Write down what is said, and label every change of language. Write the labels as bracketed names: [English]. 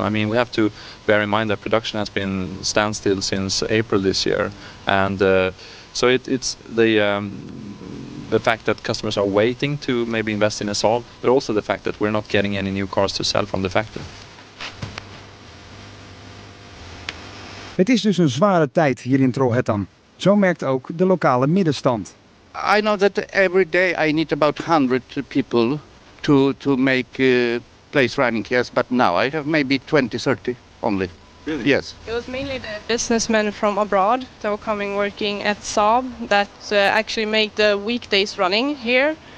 [English] I mean, we have to bear in mind that production has been standstill since April this year, and so it's the fact that customers are waiting to maybe invest in a Saab, but also the fact that we're not getting any new cars to sell from the factory. [Dutch] Het is dus een zware tijd hier in Trollhättan. Zo merkt ook de lokale middenstand. [English] I know that every day I need about 100 people to make place running, yes, but now I have maybe 20, 30 only. Really? Yes. It was mainly the businessmen from abroad that were coming working at Saab that actually make the weekdays running here.